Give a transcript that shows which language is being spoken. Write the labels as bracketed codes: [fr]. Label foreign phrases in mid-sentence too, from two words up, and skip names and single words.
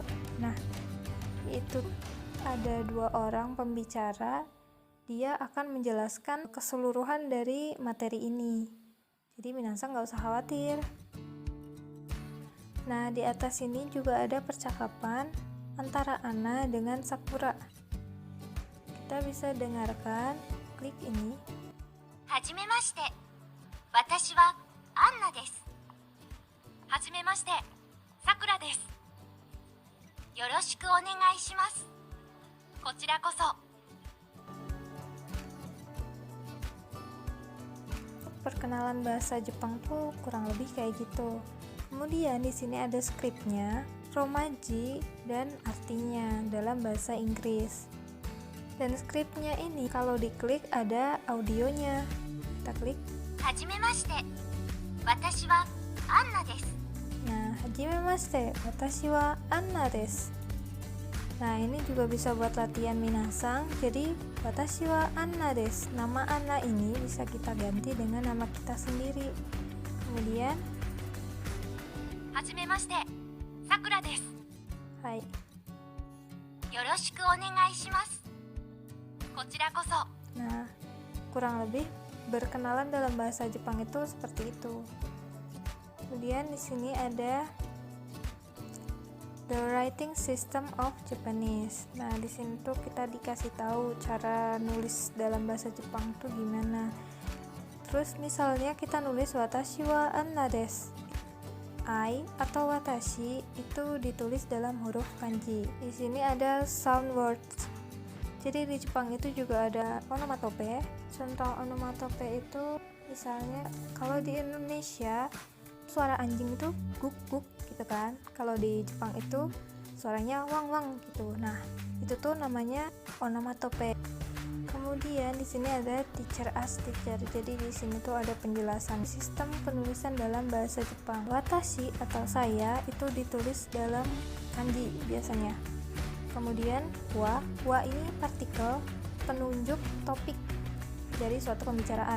[id] Nah, itu ada 2 orang pembicara, dia akan menjelaskan keseluruhan dari materi ini. Jadi minasang nggak usah khawatir. Nah, di atas ini juga ada percakapan antara Anna dengan Sakura. Kita bisa dengarkan, klik ini. [ja] はじめまして。私はアンナです。はじめまして。さくらです。よろしくお願いします。こちらこそ。 [id] Perkenalan bahasa Jepang tuh kurang lebih kayak gitu. Kemudian di sini ada skripnya, romaji, dan artinya dalam bahasa Inggris. Dan skripnya ini kalau diklik ada audionya. Kita klik. [ja] はじめまして。私はアンナです。 Nah, はじめまして、私はアンナです. [id] Nah, ini juga bisa buat latihan minasang. Jadi, [ja] 私はアンナです. [id] Nama Anna ini bisa kita ganti dengan nama kita sendiri. Kemudian, [ja] はじめまして。さくらです。 hai. よろしくお願いします。こちらこそ。 [id] Nah, kurang lebih berkenalan dalam bahasa Jepang itu seperti itu. Kemudian di sini ada [en] the writing system of Japanese. [id] Nah, di sini tuh kita dikasih tahu cara nulis dalam bahasa Jepang tuh gimana. Terus misalnya kita nulis [ja] 私はアンナです. [id] I atau watashi itu ditulis dalam huruf kanji. Di sini ada [en] sound words. [id] Jadi di Jepang itu juga ada onomatope. Contoh onomatope itu misalnya kalau di Indonesia suara anjing itu guk guk gitu kan. Kalau di Jepang itu suaranya wang wang gitu. Nah, itu tuh namanya onomatope. Kemudian di sini ada [en] teacher as teacher. [id] Jadi di sini tuh ada penjelasan sistem penulisan dalam bahasa Jepang. Watashi atau saya itu ditulis dalam kanji biasanya. Kemudian wa ini partikel penunjuk topik dari suatu pembicaraan.